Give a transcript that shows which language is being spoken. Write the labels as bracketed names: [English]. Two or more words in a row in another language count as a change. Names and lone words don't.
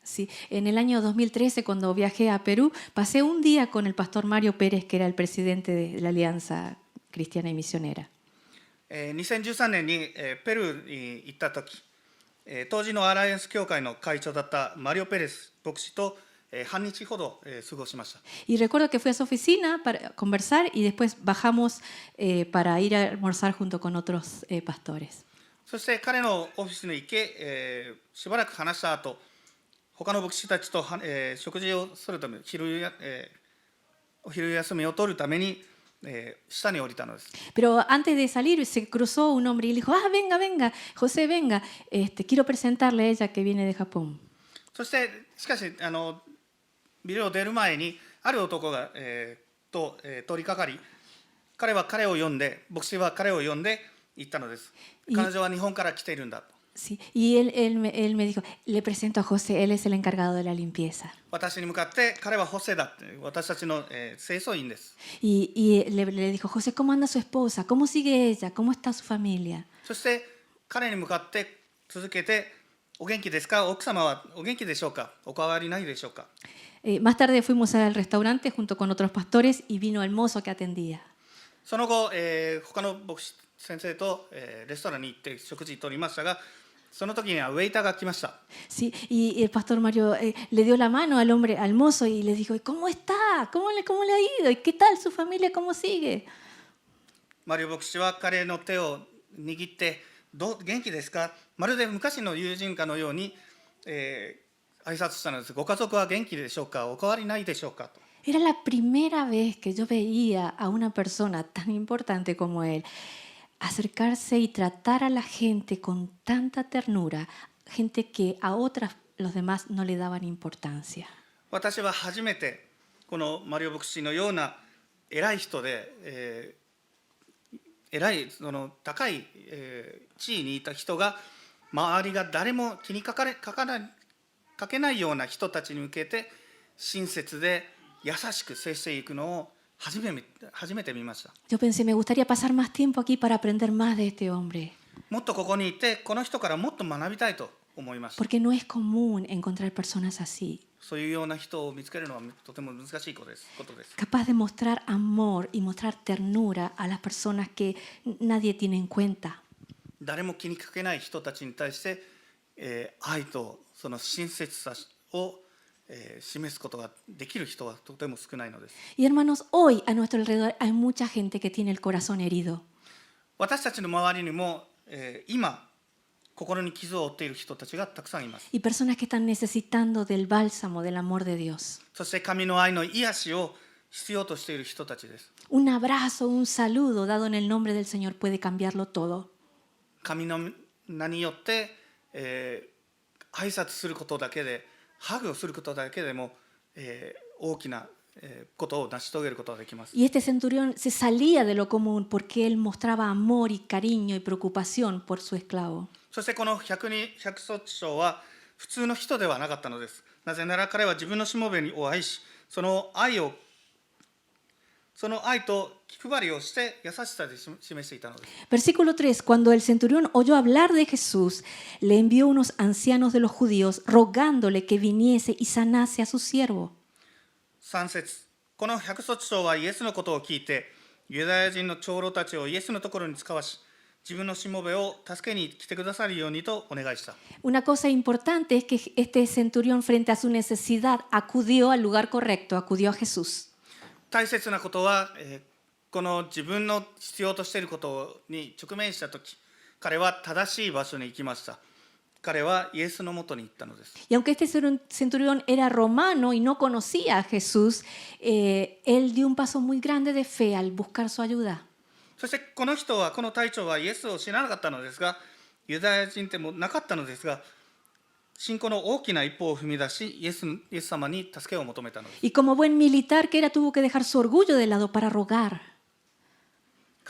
[Spanish] Sí. En el año 2013, cuando viajé a Perú, pasé un día con el pastor Mario Pérez, que era el presidente de la Alianza Cristiana y Misionera. [Japanese] 2013 年にペルーに行った時、当時のアライアンス協会の会長だったマリオ・ペレス牧師と半日ほど過ごしました。 [Spanish] Y recuerdo que fui a su oficina para conversar y después bajamos para ir a almorzar junto con otros pastores. [Japanese] そして彼のオフィスに行け、しばらく話した後、他の牧師たちと、食事をするため、お昼休みを取るために、下に降りたのです。 [Spanish] Pero antes de salir se cruzó un hombre y le dijo, venga, venga, José, venga, quiero presentarle a ella que viene de Japón. [Japanese] そしてしかしビルを出る前にある男が、通りかかり、彼は彼を呼んで、牧師は彼を呼んで行ったのです。彼女は日本から来ているんだと。 [Spanish] Sí. Y él me dijo, le presento a José, él es el encargado de la limpieza. [Japanese] 私に向かって彼はホセだって、私たちの、清掃員です。 [Spanish] Y le dijo, José, ¿cómo anda su esposa? ¿Cómo sigue ella? ¿Cómo está su familia? [Japanese] そして彼に向かって続けて、お元気ですか？奥様はお元気でしょうか？お変わりないでしょうか？ [Spanish] Más tarde fuimos al restaurante junto con otros pastores y vino el mozo que atendía. [Japanese] その後、他の牧師先生と、レストランに行って食事をとりましたが、その時にはウェイターが来ました。 [Spanish] Sí, y el pastor Mario le dio la mano al hombre, al mozo, y le dijo, ¿cómo está? ¿Cómo le ha ido? ¿Y qué tal su familia? ¿Cómo sigue? [Japanese] マリオ牧師は彼の手を握って元気ですか？まるで昔の友人かのように、挨拶したのです。ご家族は元気でしょうか？お変わりないでしょうか？と。 [Spanish] Era la primera vez que yo veía a una persona tan importante como él acercarse y tratar a la gente con tanta ternura, gente que a los demás no le daban importancia. [Japanese] 私は初めてこのマリオ牧師のような偉い人で、偉いその高い、地位にいた人が周りが誰も気にかけないような人たちに向けて親切で優しく接していくのを初めて見ました。 [Spanish] Yo pensé, me gustaría pasar más tiempo aquí para aprender más de este hombre. [Japanese] もっとここにいてこの人からもっと学びたいと思いました。 [Spanish] Porque no es común encontrar personas así. [Japanese] そういうような人を見つけるのはとても難しいことです。 [Spanish] Capaz de mostrar amor y mostrar ternura a las personas que nadie tiene en cuenta. [Japanese] 誰も気にかけない人たちに対して、愛とその親切さを、示すことができる人はとても少ないのです。 [Spanish] Y hermanos, hoy a nuestro alrededor hay mucha gente que tiene el corazón herido. [Japanese] 私たちの周りにも、今心に傷を負っている人たちがたくさんいます。 [Spanish] Y personas que están necesitando del bálsamo, del amor de Dios. [Japanese] そして神の愛の癒しを必要としている人たちです。 [Spanish] Un abrazo, un saludo dado en el nombre del Señor puede cambiarlo todo. [Japanese] 神の名によって、挨拶することだけで、ハグをすることだけでも、大きなことを成し遂げることができます。 [Spanish] Y este centurión se salía de lo común porque él mostraba amor y cariño y preocupación por su esclavo. [Japanese] そしてこの百卒長は普通の人ではなかったのです。なぜなら彼は自分のしもべを愛し、その愛と気配りをして優しさで示していたのです。 [Spanish] Versículo 3. Cuando el centurión oyó hablar de Jesús, le envió unos ancianos de los judíos rogándole que viniese y sanase a su siervo. [Japanese] 3 節。この百卒長はイエスのことを聞いて、ユダヤ人の長老たちをイエスのところに使わし、自分のしもべを助けに来てくださるようにとお願いした。 [Spanish] Una cosa importante es que este centurión, frente a su necesidad, acudió al lugar correcto, acudió a Jesús. [Japanese] 大切なことは、この自分の必要としていることに直面したとき、彼は正しい場所に行きました。彼はイエスのもとに行ったのです。 [Spanish] Y aunque este centurión era romano y no conocía a Jesús, él dio un paso muy grande de fe al buscar su ayuda. [Japanese] そしてこの隊長はイエスを知らなかったのですが、ユダヤ人でもなかったのですが、信仰の大きな一歩を踏み出し、イエス様に助けを求めたのです。 [Spanish] Y como buen militar que era, tuvo que dejar su orgullo de lado para rogar.